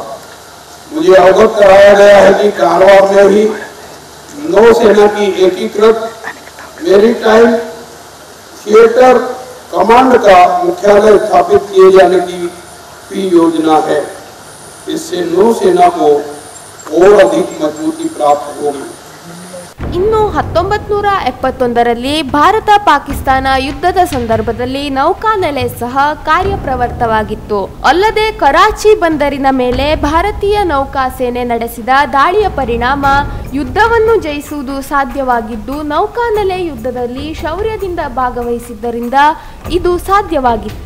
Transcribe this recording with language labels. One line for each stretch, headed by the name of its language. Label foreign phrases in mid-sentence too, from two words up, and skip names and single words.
Hindi: मुझे अवगत कराया गया है कि कारवार में ही नौसेना की एकीकृत मैरीटाइम थिएटर कमांड का मुख्यालय स्थापित किए जाने की भी योजना है। इससे नौसेना को और अधिक मजबूती प्राप्त होगी।
Kannada: ಇನ್ನು 1971ರಲ್ಲಿ ಭಾರತ ಪಾಕಿಸ್ತಾನ ಯುದ್ಧದ ಸಂದರ್ಭದಲ್ಲಿ ನೌಕಾನೆಲೆ ಸಹ ಕಾರ್ಯಪ್ರವೃತ್ತವಾಗಿತ್ತು. ಅಲ್ಲದೆ ಕರಾಚಿ ಬಂದರಿನ ಮೇಲೆ ಭಾರತೀಯ ನೌಕಾಸೇನೆ ನಡೆಸಿದ ದಾಳಿಯ ಪರಿಣಾಮ ಯುದ್ಧವನ್ನು ಜಯಿಸುವುದು ಸಾಧ್ಯವಾಗಿದ್ದು, ನೌಕಾನೆಲೆ ಯುದ್ಧದಲ್ಲಿ ಶೌರ್ಯದಿಂದ ಭಾಗವಹಿಸಿದ್ದರಿಂದ ಇದು ಸಾಧ್ಯವಾಗಿತ್ತು.